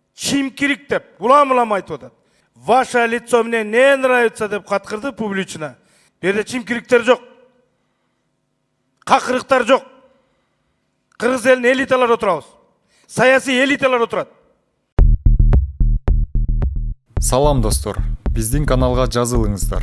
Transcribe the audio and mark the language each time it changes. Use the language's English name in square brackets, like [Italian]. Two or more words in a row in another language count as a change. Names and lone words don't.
[Kyrgyz] чимкирик деп, улам айтып атат. [Russian] Ваше лицо мне не нравится [Kyrgyz] деп каткырды [Russian] публично. [Kyrgyz] Берде чимкириктер жок. Какырыктар жок. Кыргыз элинин элиталары отурабыз. Саясий элиталар отурат. Салам достор, биздин каналга жазылыңыздар.